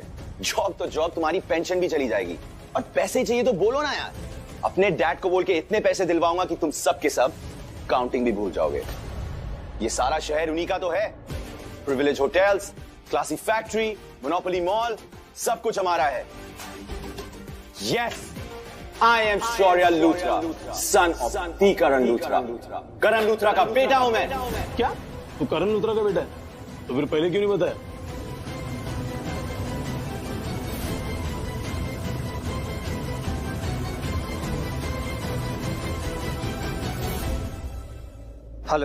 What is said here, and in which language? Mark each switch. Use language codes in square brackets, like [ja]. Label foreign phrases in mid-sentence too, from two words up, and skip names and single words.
[hi] जॉब तो जॉब, तुम्हारी पेंशन भी चली जाएगी। और पैसे चाहिए तो बोलो ना यार, अपने डैड को बोल के इतने पैसे दिलवाऊंगा कि तुम सब के सब काउंटिंग भी भूल जाओगे। ये सारा शहर उन्हीं का तो है। प्रिविलेज होटल्स, क्लासी फैक्ट्री, मोनोपोली मॉल, सब कुछ हमारा है। यस, [en] I am Shaurya Luthra, son of the Karan Luthra. [hi] करण लूथरा का बेटा हूं मैं। क्या तू करण लूथरा का बेटा है? तो फिर पहले क्यों नहीं बताया? हेलो